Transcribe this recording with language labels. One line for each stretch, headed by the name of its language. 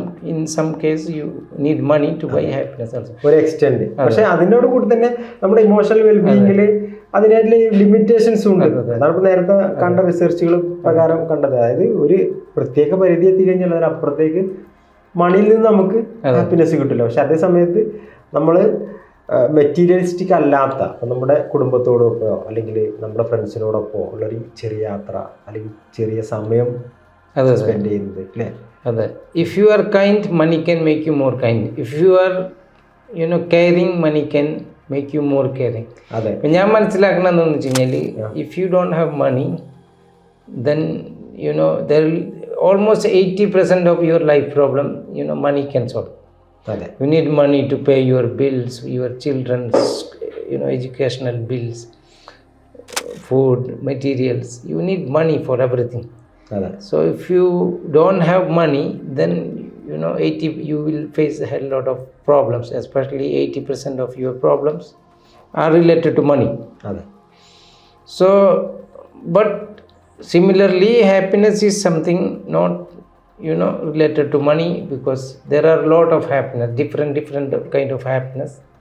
English: in some case you need money to buy happiness also.
Malayalam: ഒരു extend. പക്ഷെ അതിനോട് കൂടി തന്നെ നമ്മുടെ ഇമോഷണൽ വെൽബീയിങ്ങിൽ അതിനായിട്ടുള്ള ലിമിറ്റേഷൻസ് ഉണ്ട്. അതാണ് ഇപ്പോൾ നേരത്തെ കണ്ട റിസർച്ചുകൾ പ്രകാരം കണ്ടത്. അതായത് ഒരു പ്രത്യേക പരിധി എത്തിക്കഴിഞ്ഞാൽ അതിനപ്പുറത്തേക്ക് മണിയിൽ നിന്ന് നമുക്ക് ഹാപ്പിനെസ് കിട്ടില്ല. പക്ഷെ അതേ സമയത്ത് നമ്മൾ മെറ്റീരിയലിസ്റ്റിക് അല്ലാത്ത നമ്മുടെ കുടുംബത്തോടൊപ്പോ അല്ലെങ്കിൽ നമ്മുടെ ഫ്രണ്ട്സിനോടൊപ്പോ ഉള്ളൊരു ചെറിയ യാത്ര അല്ലെങ്കിൽ ചെറിയ സമയം സ്പെൻഡ് ചെയ്യുന്നത് അല്ലേ? അതെ.
English: If you are kind, money can make you more kind. If you are caring, money can make you more caring.
Malayalam: അതെ. അപ്പം ഞാൻ മനസ്സിലാക്കണം എന്താണെന്ന് വെച്ച് കഴിഞ്ഞാൽ,
English: If you don't have money, then there almost 80% of your life problem money can solve.
Malayalam: അതെ.
English: You need money to pay your bills, your children's educational bills, food, materials. You need money for everything. So if you don't have money, then you will face a hell lot of problems. Especially 80% of your problems are related to money. So, but similarly, happiness is something not related to money, because there are a lot of happiness, different kind of happiness.